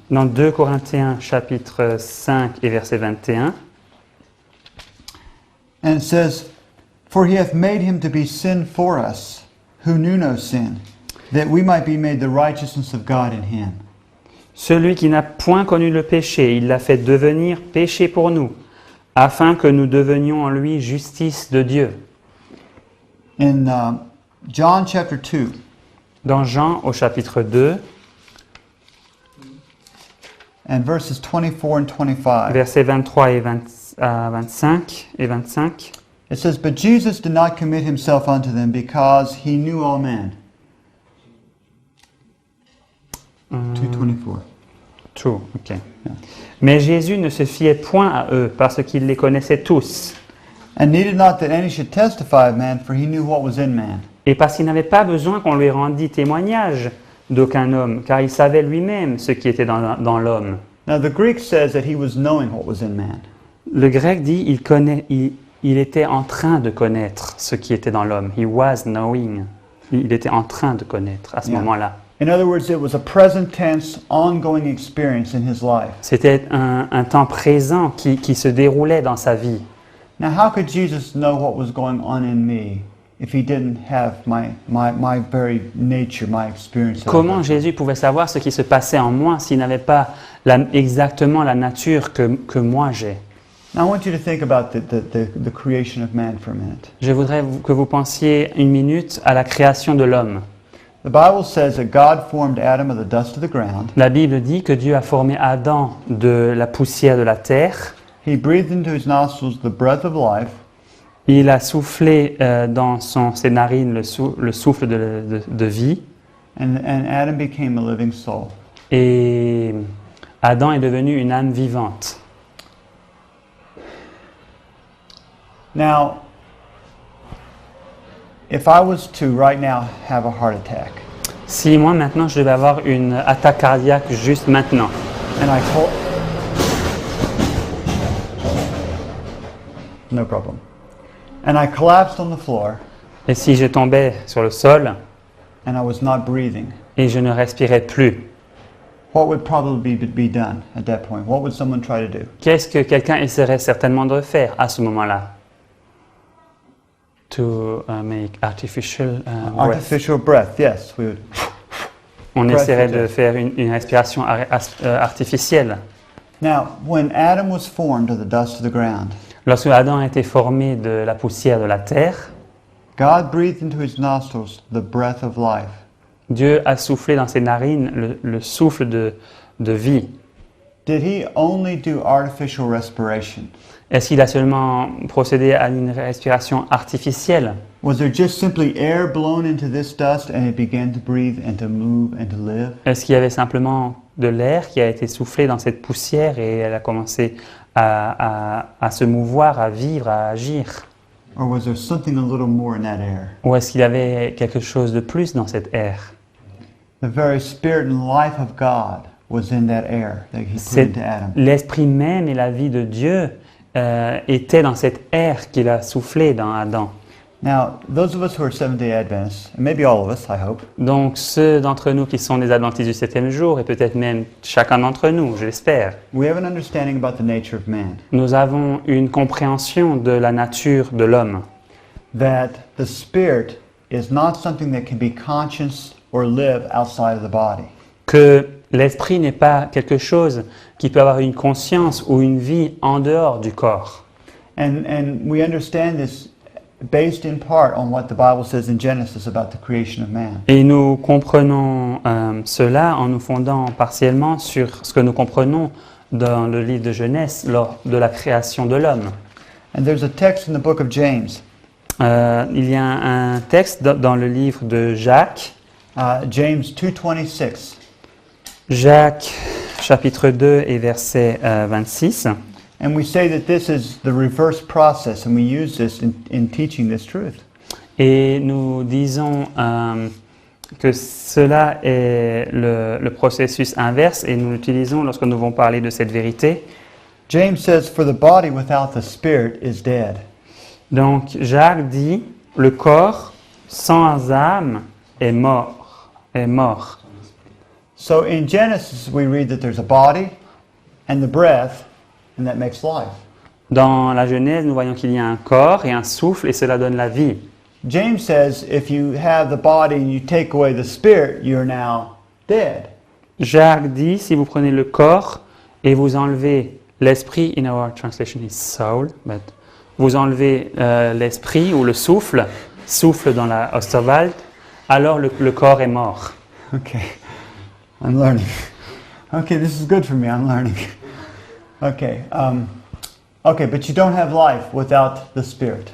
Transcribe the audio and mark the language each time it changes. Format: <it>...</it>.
<fr>Dans 2 Corinthiens chapitre 5 et verset 21,</fr> <en>And it says, for He hath made Him to be sin for us, who knew no sin, that we might be made the righteousness of God in Him.</en> <fr>celui qui n'a point connu le péché, il l'a fait devenir péché pour nous, afin que nous devenions en lui justice de Dieu.</fr> <en>In John chapter 2,</en> <fr>Dans Jean au chapitre 2,</fr> <en>and verses 24 and 25,</en> <fr>versets 23 et 25 et 25,</fr> <en>it says, but Jesus did not commit Himself unto them, because He knew all men. 2:24. True, ok.</en> <fr>Mais Jésus ne se fiait point à eux parce qu'il les connaissait tous</fr> <en>and needed not that any should testify of man, for he knew what was in man.</en> <fr>et parce qu'il n'avait pas besoin qu'on lui rendît témoignage d'aucun homme, car il savait lui-même ce qui était dans l'homme.</fr> <en>Now the Greek says that he was knowing what was in man.</en> <fr>Le grec dit il était en train de connaître ce qui était dans l'homme.</fr> <en>He was knowing.</en> <fr>Il était en train de connaître à ce</fr> <en>Yeah.</en> <fr>moment-là.</fr> <en>In other words, it was a present tense, ongoing experience in his life.</en> <fr>C'était un temps présent qui se déroulait dans sa vie.</fr> <en>Now, how could Jesus know what was going on in me if he didn't have my very nature, my experience? that I</en> <fr>Comment</fr> <en>had?</en> <fr>Jésus pouvait savoir ce qui se passait en moi s'il n'avait pas exactement la nature que moi j'ai?</fr> <en>Now, I want you to think about the creation of man for a minute.</en> <fr>Je voudrais que vous pensiez une minute à la création de l'homme.</fr> <en>The Bible says that God formed Adam of the dust of the ground.</en> <fr>La Bible dit que Dieu a formé Adam de la poussière de la terre.</fr> <en>He breathed into his nostrils the breath of life,</en> <fr>Il a soufflé dans ses narines le souffle de vie.</fr> <en>and Adam became a living soul.</en> <fr>Et Adam est devenu une âme vivante.</fr> <en>Now, if I was to right now have a heart attack,</en> <fr>Si moi maintenant je devais avoir une attaque cardiaque juste maintenant,</fr> <en>and I told, no problem, and I collapsed on the floor,</en> <fr>et si je tombais sur le sol</fr> <en>and I was not breathing,</en> <fr>et je ne respirais plus,</fr> <en>what would probably be done at that point? What would someone try to do?</en> <fr>qu'est-ce que quelqu'un essaierait certainement de faire à ce moment-là?</fr> <en>To make artificial breath. Artificial breath, yes. We would.</en> <fr>On</fr> <en>breath</en> <fr>essaierait de</fr> <en>death.</en> <fr>faire une respiration artificielle.</fr> <en>Now, when Adam was formed of the dust of the ground,</en> <fr>Lorsque Adam a été formé de la poussière de la terre,</fr> <en>God breathed into his nostrils the breath of life.</en> <fr>Dieu a soufflé dans ses narines le souffle de vie.</fr> <en>Did he only do artificial respiration?</en> <fr>Est-ce qu'il a seulement procédé à une respiration artificielle?</fr> <en>Was there just simply air blown into this dust and it began to breathe and to move and to live?</en> <fr>Est-ce qu'il y avait simplement de l'air qui a été soufflé dans cette poussière et elle a commencé à se mouvoir, à vivre, à agir?</fr> <en>Or was there something a little more in that air?</en> <fr>Ou est-ce qu'il y avait quelque chose de plus dans cet air?</fr> <en>The very spirit and life of God was in that air that he put</en> <fr>C'est</fr> <en>into Adam.</en> <fr>l'esprit même et la vie de Dieu étaient dans cet air qu'il a soufflé dans Adam.</fr> <en>Now, those of us who are Seventh-day Adventists, and maybe all of us, I hope,</en> <fr>Donc ceux d'entre nous qui sont des adventistes du 7e jour, et peut-être même chacun d'entre nous, je l'espère,</fr> <en>we have an understanding about the nature of man.</en> <fr>nous avons une compréhension de la nature de l'homme.</fr> <en>That the spirit is not something that can be conscious or live outside of the body.</en> <fr>Que l'esprit n'est pas quelque chose qui peut avoir une conscience ou une vie en dehors du corps.</fr> <en>And we understand this based in part on what the Bible says in Genesis about the creation of man.</en> <fr>Et nous comprenons cela en nous fondant partiellement sur ce que nous comprenons dans le livre de Genèse lors de la création de l'homme.</fr> <en>And there's a text in the book of James,</en> <fr>Il y a un texte dans le livre de Jacques,</fr> <en>James 2:26.</en> <fr>Jacques chapitre 2 et verset 26.</fr> <en>And we say that this is the reverse process, and we use this in teaching this truth.</en> <fr>Et nous disons que cela est le processus inverse et nous l'utilisons lorsque nous allons parler de cette vérité.</fr> <en>James says, "For the body without the spirit is dead."</en> <fr>Donc Jacques dit, le corps sans âme est mort. Est mort.</fr> <en>So in Genesis, we read that there's a body and the breath, and that makes life.</en> <fr>Dans la Genèse, nous voyons qu'il y a un corps et un souffle et cela donne la vie.</fr> <en>James says, if you have the body and you take away the spirit, you're now dead.</en> <fr>Jacques dit, si vous prenez le corps et vous enlevez l'esprit,</fr> <en>in our translation is soul, but</en> <fr>vous enlevez l'esprit ou le souffle dans la Osterwald, alors le corps est mort.</fr> <en>Okay, I'm learning. Okay, this is good for me. I'm learning. Okay, but you don't have life without the spirit.</en>